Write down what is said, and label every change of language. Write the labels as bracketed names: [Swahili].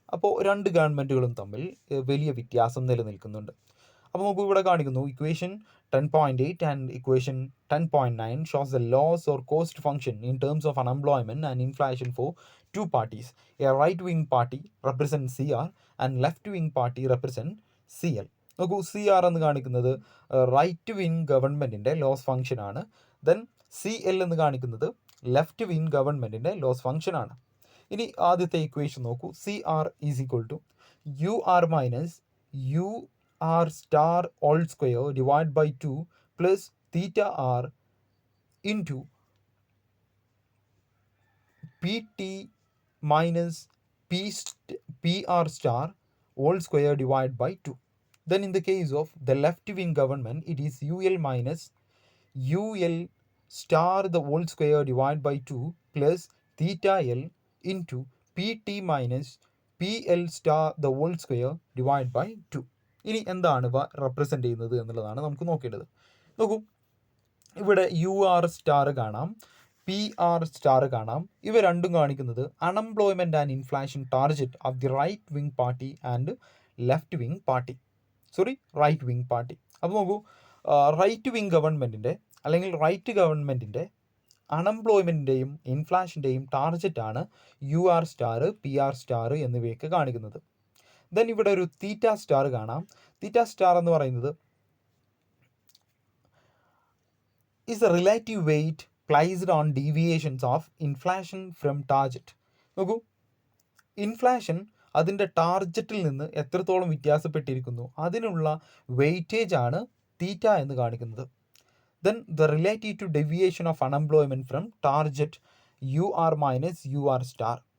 [Malayalam] അപ്പോൾ രണ്ട് ഗവൺമെൻറ്റുകളും തമ്മിൽ വലിയ വ്യത്യാസം നിലനിൽക്കുന്നുണ്ട്. അപ്പോൾ നമുക്ക് ഇവിടെ കാണിക്കുന്നു [English] Equation 10.8 and equation 10.9 shows the loss or cost function in terms of unemployment and inflation for two parties. A right wing party represents CR and left wing party represents CL. [Malayalam] നോക്കൂ, CR എന്ന് കാണിക്കുന്നത് right wing ഗവൺമെൻറ്റിൻ്റെ loss ഫംഗ്ഷനാണ്. Then CL എന്ന് കാണിക്കുന്നത് left wing ഗവൺമെൻറ്റിൻ്റെ loss ഫംഗ്ഷനാണ്. ഇനി ആദ്യത്തെ ഇക്വേഷൻ നോക്കൂ. [English] CR is equal to UR minus UR star whole square divide by 2 plus theta R into PT minus PR star whole square divided by 2. Then in the case of the left wing government, it is UL minus UL star the whole square divided by 2 plus theta L into PT minus PL star the whole square divided by 2. [Malayalam] ഇനി എന്താണ് ഇവ represent ചെയ്യുന്നത് എന്നുള്ളതാണ് നമുക്ക് നോക്കേണ്ടത്. നോക്കൂ, ഇവിടെ UR star കാണാം, PR സ്റ്റാർ കാണാം. ഇവ രണ്ടും കാണിക്കുന്നത് [English] Unemployment and inflation target of the right wing party and left wing party, right wing party. [Malayalam] അപ്പോൾ നോക്കൂ, റൈറ്റ് വിങ് ഗവൺമെൻറ്റിൻ്റെ അല്ലെങ്കിൽ റൈറ്റ് ഗവൺമെൻറ്റിൻ്റെ അൺഎംപ്ലോയ്മെൻറ്റിൻ്റെയും ഇൻഫ്ലേഷൻ്റെയും ടാർഗറ്റാണ് UR സ്റ്റാർ, PR സ്റ്റാർ എന്നിവയൊക്കെ കാണിക്കുന്നത്. ദെൻ ഇവിടെ ഒരു തീറ്റ സ്റ്റാർ കാണാം. [English] theta star [Malayalam] എന്ന് പറയുന്നത് [English] is a relative weight placed on deviations of inflation from target. [Malayalam] നോക്കൂ, ഇൻഫ്ലേഷൻ അതിൻ്റെ ടാർജറ്റിൽ നിന്ന് എത്രത്തോളം വ്യത്യാസപ്പെട്ടിരിക്കുന്നു അതിനുള്ള വെയിറ്റേജ് ആണ് തീറ്റ എന്ന് കാണിക്കുന്നത്. [English] Then the relative to deviation of unemployment from target UR minus UR star.